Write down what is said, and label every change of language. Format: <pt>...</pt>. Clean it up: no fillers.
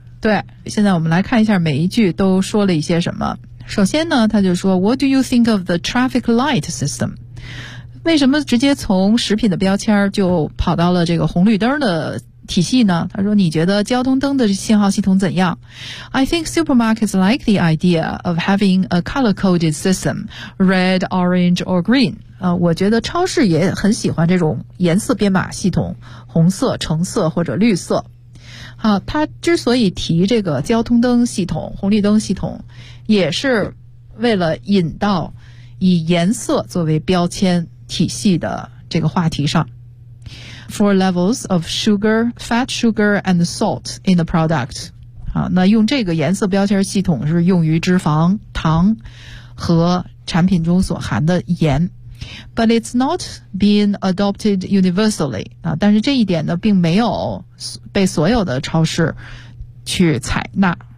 <zh>对，现在我们来看一下每一句都说了一些什么。首先呢，他就说</zh> <en>What do you think of the traffic light system?</en> <zh>为什么直接从食品的标签就跑到了这个红绿灯的体系呢？他说你觉得交通灯的信号系统怎样？</zh> <en>I think supermarkets like the idea of having a color-coded system, red, orange or green.</en> <zh>我觉得超市也很喜欢这种颜色编码系统，红色、橙色或者绿色。好，他之所以提这个交通灯系统、红绿灯系统，也是为了引到以颜色作为标签体系的这个话题上。</zh> <en>for levels of sugar, fat sugar and salt in the product.</en> <zh>好，那用这个颜色标签系统是用于脂肪、糖和产品中所含的盐。</zh> <en>But it's not being adopted universally.</en> <zh>啊，但是这一点呢并没有被所有的超市去采纳。</zh>